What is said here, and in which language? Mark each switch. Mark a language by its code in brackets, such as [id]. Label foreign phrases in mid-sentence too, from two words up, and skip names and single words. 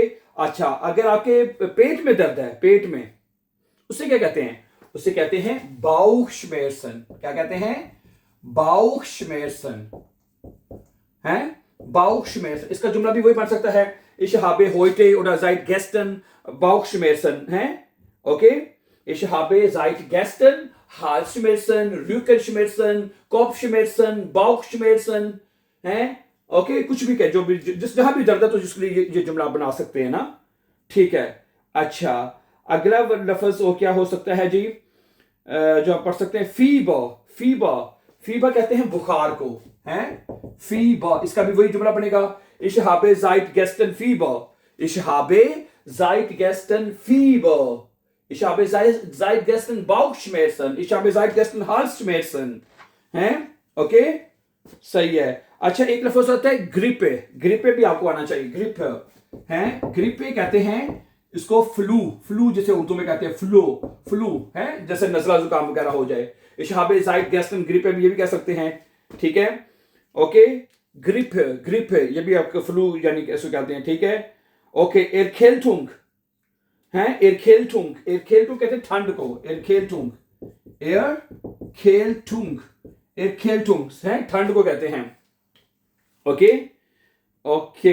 [ur] اچھا، اگر آپ کے پیٹ میں درد ہے، پیٹ میں، اسے کیا کہتے ہیں? اسے کہتے ہیں बाउशमेरसन। کیا کہتے ہیں? [de] Bauchschmerzen, है Bauchschmerzen. [ur] اس کا جملہ بھی وہی بن سکتا ہے, [de] ich habe heute [ur] oder seit gestern Bauchschmerzen, ہے، اوکے. [de] ich habe seit gestern Halsschmerzen, Rückenschmerzen, Kopfschmerzen, Bauchschmerzen, [ur] ہے، اوکے. کچھ بھی کہے، جو بھی جس جہاں بھی درد ہے تو جس کے لیے یہ جملہ بنا سکتے ہیں نا، ٹھیک ہے. اچھا، اگلا لفظ وہ کیا ہو سکتا ہے جی? جو آپ پڑھ سکتے ہیں فیبر، فیبر، فیبر کہتے ہیں بخار کو، ہے فیبر. اس کا بھی وہی جملہ بنے گا, [de] ich habe seit gestern Fieber, ich habe seit gestern Fieber, ich habe seit gestern Bauchschmerzen, ich habe seit gestern Halsschmerzen, [ur] ہیں، اوکے، صحیح ہے. اچھا، ایک لفظ ہوتا ہے گریپے، گریپے بھی آپ کو آنا چاہیے، گریپ ہے، گریپے کہتے ہیں اس کو فلو، فلو جیسے اردو میں کہتے ہیں فلو، فلو ہے، جیسے نزلہ زکام وغیرہ ہو جائے. [de] ich habe seit gestern Grippe [ur] بھی یہ بھی کہہ سکتے ہیں، ٹھیک ہے، اوکے. گریپ، گریپ یہ بھی آپ کا فلو یعنی کیسے کہتے ہیں، ٹھیک ہے، اوکے. ایرکھیلٹنگ ہے، ایرکھیلٹنگ، ایرکھیلٹنگ کہتے ہیں ٹھنڈ کو، ایرکھیلٹنگ، ایرکھیلٹنگ، ایرکھیلٹنگ ہے، ٹھنڈ کو کہتے ہیں، اوکے، اوکے.